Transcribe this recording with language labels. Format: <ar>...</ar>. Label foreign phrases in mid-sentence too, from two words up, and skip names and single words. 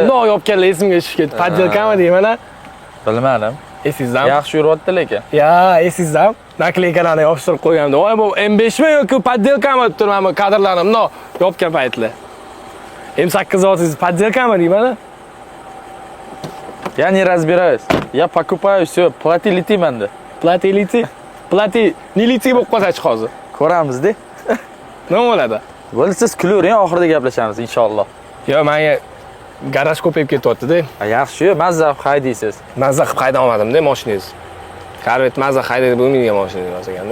<uz>bundoq yopganlar esimga tushib ketdi. Poddelkami deyman-a? Bilmadim. Esizdami? Yaxshi yuryapti lekin. Ya, esizdami? Nakleykalarni yopishtirib qo'ygandim. Voy, bu M5mi yoki poddelkami deb turibman kadrlarni bundoq yopgan paytlar. M8 zotingiz poddelkami deyman-a?</uz> <ru>Я не разбираюсь. Я покупаю всё, плати лети menda. Плати лети. Плати, не лети</ru> <uz>bo'lib qolsa-chi hozir. Ko'ramiz-da. Nima bo'ladi? Bo'ldi, siz kulavering, oxirida gaplashamiz inshaalloh. Yo, menga garaj ko'payib ketyapti-da. Yaxshi, mazza haydaysiz. Mazza qilib hayda olmadim-da mashinangiz. Korvet mazza haydaydi bo'lmaydigan mashina emas ekanda.</uz>